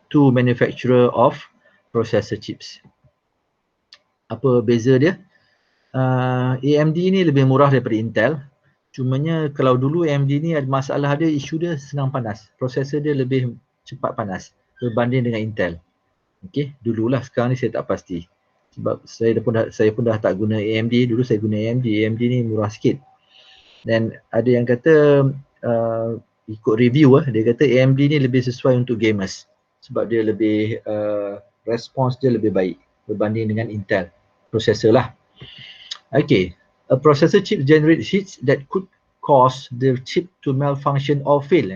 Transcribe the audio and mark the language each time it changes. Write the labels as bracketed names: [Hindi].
[English] Two manufacturer of processor chips. [Malay] Apa beza dia? AMD ni lebih murah daripada Intel. Cumanya kalau dulu AMD ni ada masalah dia, isu dia senang panas. Prosesor dia lebih cepat panas berbanding dengan Intel. Okay, dululah, sekarang ni saya tak pasti. Sebab saya pun dah tak guna AMD. Dulu saya guna AMD. AMD ni murah sikit. Dan ada yang kata ikut review dia kata AMD ni lebih sesuai untuk gamers. Sebab dia lebih respons dia lebih baik berbanding dengan Intel processor lah. [English] Okay, a processor chip generate heats that could cause the chip to malfunction or fail.